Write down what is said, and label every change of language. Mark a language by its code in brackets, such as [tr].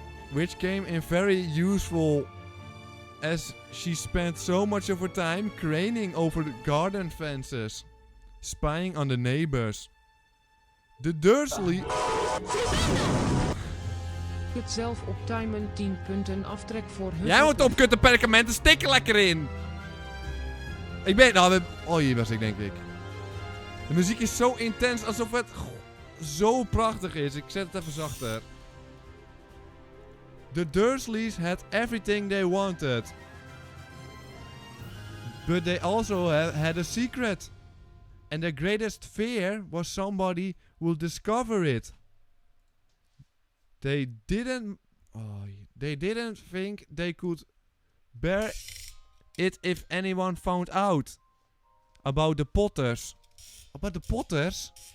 [en] Which came in very useful as she spent so much of her time craning over the garden fences, spying on the neighbors. The Dursley... [nl] Kut zelf op Timon 10 punten aftrek voor hun. Jij moet opkutten perkamenten, stik er lekker in! Ik ben... Nou, oh, hier was ik, denk ik. De muziek is zo intens, alsof het zo prachtig is. Ik zet het even zachter. [en] The Dursleys had everything they wanted. But they also had a secret. And their greatest fear was somebody would discover it. They didn't think they could bear it if anyone found out about the Potters. About the Potters?